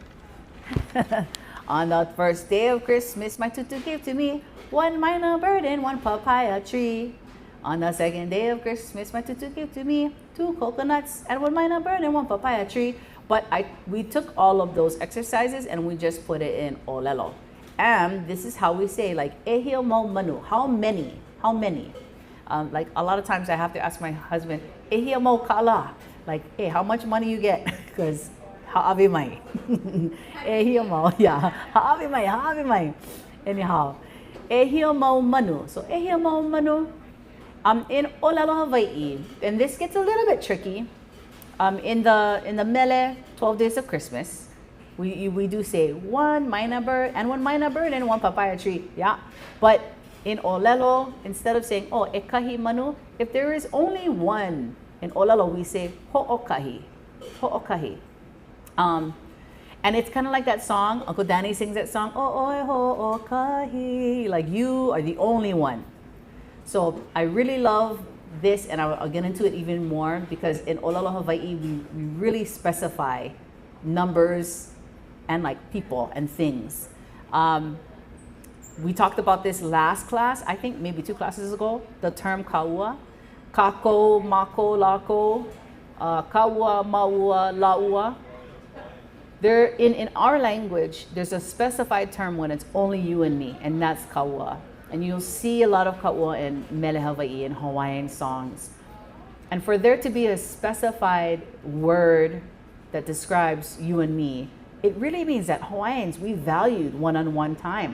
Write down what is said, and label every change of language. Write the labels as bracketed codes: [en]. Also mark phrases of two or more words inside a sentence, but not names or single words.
[en] On the first day of Christmas, my tutu gave to me 1 minor bird and 1 papaya tree. On the second day of Christmas, my tutu gave to me 2 coconuts and 1 minor bird and 1 papaya tree. But we took all of those exercises and we just put it in ʻŌlelo. And this is how we say, like, [haw] ehio mau manu, [en] how many? Like a lot of times I have to ask my husband, [haw] ehio mau kala, [en] like, hey, how much money you get? [haw] Because ha'awi mai. Ehio mau, yeah, ha'awi mai. [en] Anyhow, [haw] ehio mau manu. So ehio mau manu. [en] In ʻŌlelo Hawaiʻi, and this gets a little bit tricky. In the mele 12 Days of Christmas, we do say 1 minor bird and 1 minor bird and 1 papaya tree. Yeah, but in ʻŌlelo, instead of saying [haw] e kahi manu, [en] if there is only 1 in ʻŌlelo, we say ho'okahi. And it's kind of like that song, Uncle Danny sings that song, [haw] o oi ho o kahi, [en] like you are the only one. So I really love this, and I'll get into it even more because in ʻŌlelo Hawaiʻi, we really specify numbers and like people and things. We talked about this last class, I think maybe 2 classes ago, the term [haw] kaua, kako, mako, lako, kaua, maua, laua. [en] There, in our language, there's a specified term when it's only you and me, and that's kaua. And you'll see a lot of kaua in [haw] Mele Hawaiʻi [en] and Hawaiian songs. And for there to be a specified word that describes you and me, it really means that Hawaiians, we valued one-on-one time.